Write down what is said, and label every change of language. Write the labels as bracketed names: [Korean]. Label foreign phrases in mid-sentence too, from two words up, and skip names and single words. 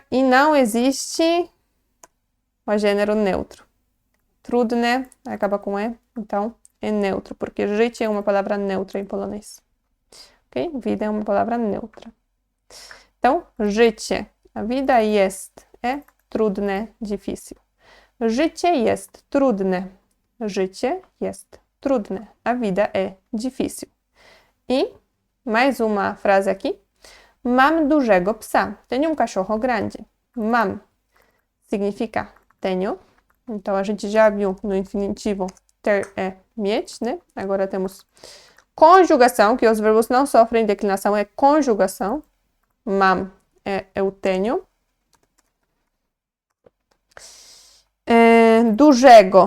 [Portuguese] E não existe o gênero neutro. Trudne acaba com e, então é neutro, porque życie é uma palavra neutra em polonês. Ok? Vida é uma palavra neutra. Então, życie, a vida jest, é trudne, difícil. [Polish] Życie jest trudne. Życie jest trudne. [Portuguese] A vida é difícil. E mais uma frase aqui. [Polish] Mam dużego psa. [Portuguese] Tenho um cachorro grande. Mam significa tenho. Então, a gente já viu no infinitivo ter é mieć, né? Agora temos conjugação, que os verbos não sofrem declinação, é conjugação. Mam é eu tenho. Dużego.